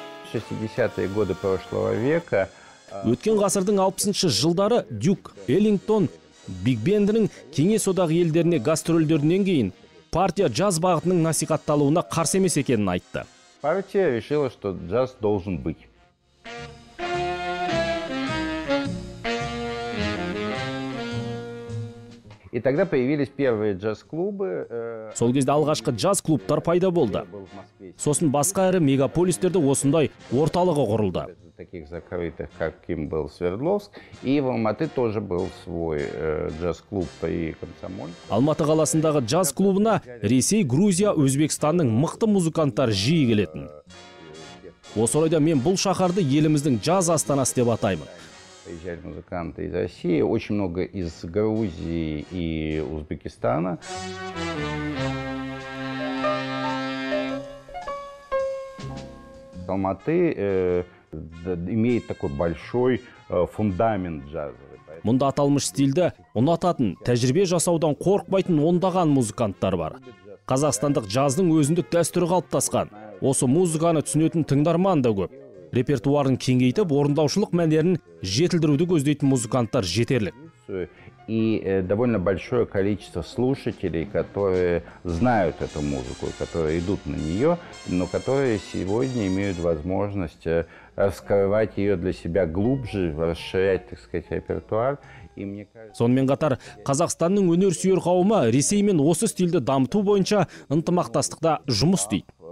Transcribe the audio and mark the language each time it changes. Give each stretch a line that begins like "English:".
Russian: В 60-е годы прошлого века
Kazakh: Өткен ғасырдың 60-шы жылдары Дюк Эллингтон Биг Бендінің Кеңес одағы елдеріне гастрольдерінен кейін партия джаз бағытының насихатталуына қарсы емес екенін айтты.
Russian: Партия решила, что джаз должен быть. И тогда появились первые джаз-клубы.
Kazakh: Сол кезде алғашқы джаз-клубтар пайда болды. Сосын басқа ірі мегаполистерде осындай орталығы құрылды.
Russian: Таких закрытых, каким был Свердловск. И в Алматы тоже был свой джаз-клуб при Комсомоле.
Kazakh: Алматы қаласындағы джаз-клубына Ресей, Грузия, Өзбекстанның мықты музыканттар жиі келетін. Осы орайда мен бұл шаһарды еліміздің джаз астанасы деп атаймын.
Russian: Приезжали музыканты из России, очень много из Грузии и Узбекистана. Алматы имеет такой большой фундамент джазовый.
Kazakh: Мұнда аталмыш стильді ұнататын, тәжірибе жасаудан қорқпайтын ондаған музыканттар бар. Қазақстандық джаздың өзіндік дәстүрі қалыптасқан. Осы музыканы түсінетін тыңдарман да көп. Репертуарын кеңейтіп, орындаушылық мәнерін жетілдіруді көздейтін музыканттар жетерлік.
Russian: И довольно большое количество слушателей, которые знают эту музыку, которые идут на нее, но которые сегодня имеют возможность раскрывать ее для себя глубже, расширять, так сказать, репертуар.
Kazakh: Сонымен қатар, Қазақстанның өнер сүйер қауымы Ресей мен осы стильді дамыту бойынша ынтымақтастықта жұмыс істейді.